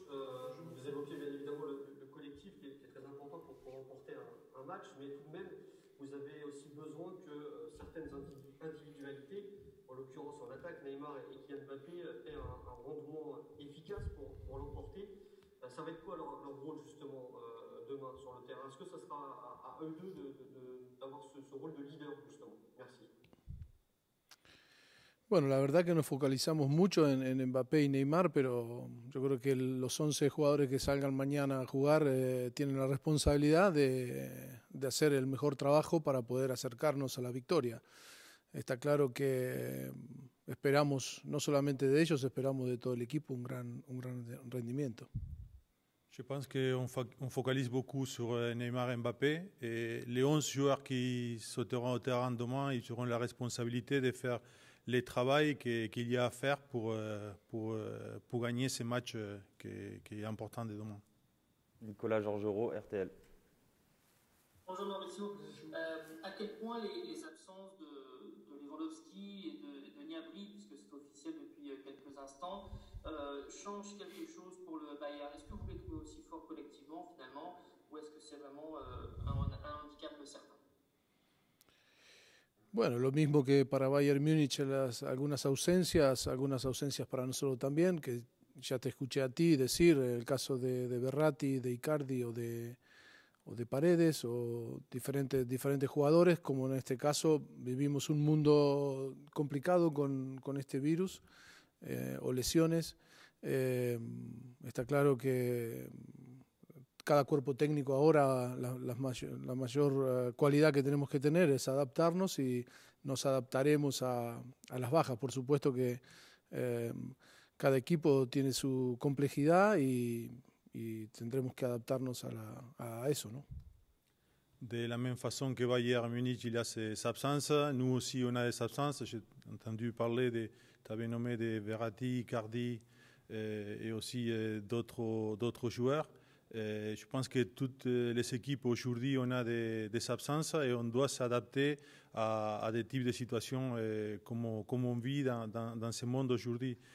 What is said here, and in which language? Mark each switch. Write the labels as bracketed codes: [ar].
[fr] Vous évoquez bien évidemment le collectif qui est très important pour remporter un match, mais tout de même, vous avez aussi besoin que certaines individualités, en l'occurrence en attaque, Neymar et Kylian Mbappé, aient un rendement efficace pour l'emporter. Ça va être quoi leur rôle justement demain sur le terrain? Est-ce que ça sera à eux deux d'avoir ce rôle de leader justement? Merci. [es] Bueno, la verdad que nos focalizamos mucho en Mbappé y Neymar, pero yo creo que los 11 jugadores que salgan mañana a jugar tienen la responsabilidad de hacer el mejor trabajo para poder acercarnos a la victoria. Está claro que esperamos, no solamente de ellos, esperamos de todo el equipo un gran rendimiento. [fr] Je pense qu'on focalise beaucoup sur Neymar et Mbappé. Et les 11 joueurs qui sauteront au terrain demain, ils auront la responsabilité de faire le travail qu'il y a à faire pour gagner ce match qui est important de demain. Nicolas Georgerot, RTL. Bonjour Mauricio. À quel point les absences de Lewandowski et de Gnabry, puisque c'est officiel depuis quelques instants, changent quelque chose pour le Bayern? Est-ce que vous les trouvez aussi forts collectivement finalement, ou est-ce que c'est vraiment un handicap certain? [es] Bueno, lo mismo que para Bayern Múnich, algunas ausencias para nosotros también, que ya te escuché a ti decir, el caso de Verratti, de Icardi o de Paredes o diferentes jugadores, como en este caso vivimos un mundo complicado con este virus o lesiones. Está claro que cada cuerpo técnico ahora la mayor cualidad que tenemos que tener es adaptarnos y nos adaptaremos a las bajas. Por supuesto que cada equipo tiene su complejidad y tendremos que adaptarnos a eso, ¿no? [fr] De la même façon que Bayern Munich, il a ses absences, nous aussi on a des absences. J'ai entendu parler, tu avais nommé de Verratti, Icardi et aussi d'autres joueurs. Je pense que toutes les équipes aujourd'hui, on a des absences et on doit s'adapter à des types de situations comme on vit dans ce monde aujourd'hui.